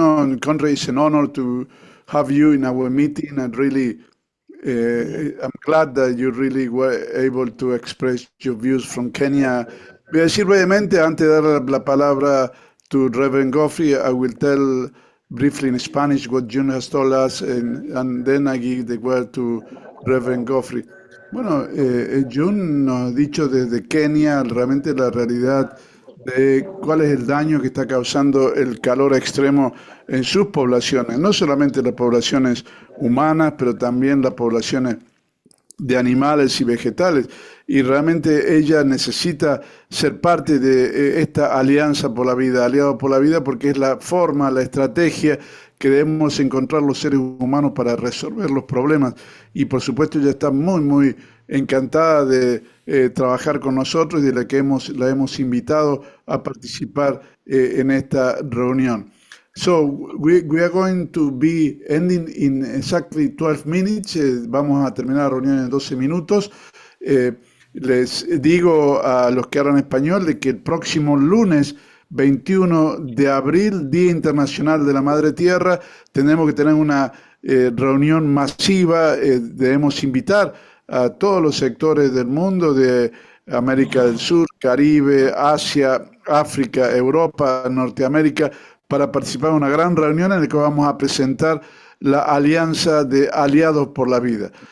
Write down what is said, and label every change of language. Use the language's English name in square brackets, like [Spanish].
[English] On contrary, it's an honor to have you in our meeting, and really, I'm glad that you really were able to express your views from Kenya. [Spanish] Voy a decir brevemente, antes de dar la palabra [English] to Reverend Godfrey, I will tell briefly in Spanish what June has told us, and then I give the word to Reverend Godfrey. [Spanish] Bueno, June nos ha dicho desde Kenia realmente la realidad de cuál es el daño que está causando el calor extremo en sus poblaciones, no solamente las poblaciones humanas, pero también las poblaciones de animales y vegetales. Y realmente ella necesita ser parte de esta alianza por la vida, aliado por la vida, porque es la forma, la estrategia que debemos encontrar los seres humanos para resolver los problemas. Y por supuesto ella está muy, muy encantada de trabajar con nosotros y de la que la hemos invitado a participar en esta reunión. [English] So we are going to be ending in exactly 12 minutes. [Spanish] Vamos a terminar la reunión en 12 minutos. Les digo a los que hablan español de que el próximo lunes 21 de abril, Día Internacional de la Madre Tierra, tenemos que tener una reunión masiva. Debemos invitar a todos los sectores del mundo, de América del Sur, Caribe, Asia, África, Europa, Norteamérica, para participar en una gran reunión en la que vamos a presentar la Alianza de Aliados por la Vida.